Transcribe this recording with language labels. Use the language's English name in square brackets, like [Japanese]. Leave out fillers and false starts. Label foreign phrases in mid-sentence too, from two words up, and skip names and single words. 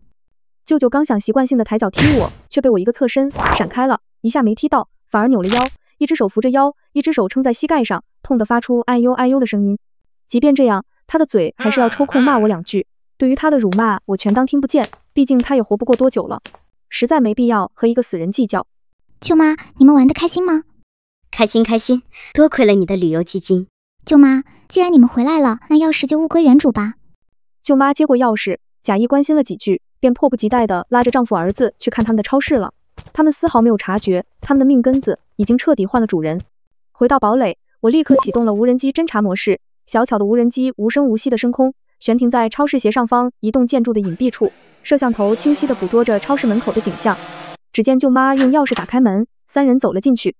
[Chinese] 舅舅剛想習慣性的抬腳踢我，卻被我一個側身閃開了，一下沒踢到，反而扭了腰， 一只手扶着腰，一只手撐在膝蓋上，痛得發出哎呦哎呦的聲音。即便這樣，他的嘴還是要抽空罵我2句。對於他的辱罵，我全當聽不見，畢竟他也活不過多久了，實在沒必要和一個死人計較。舅媽，你們玩得開心嗎？開心開心，多虧了你的旅遊基金。舅媽，既然你們回來了，那鑰匙就物歸原主吧。舅媽接過鑰匙，假意關心了幾句，便迫不及待地拉着丈夫兒子去看他們的超市了。他們絲毫沒有察覺，他們的命根子已經徹底換了主人。回到堡壘，我立刻啟動了無人機偵察模式，小巧的無人機無声無息地升空，懸停在超市斜上方一棟建築的隱蔽處，攝像頭清晰地捕捉着超市門口的景象。只見舅媽用鑰匙打開門，3人走了進去。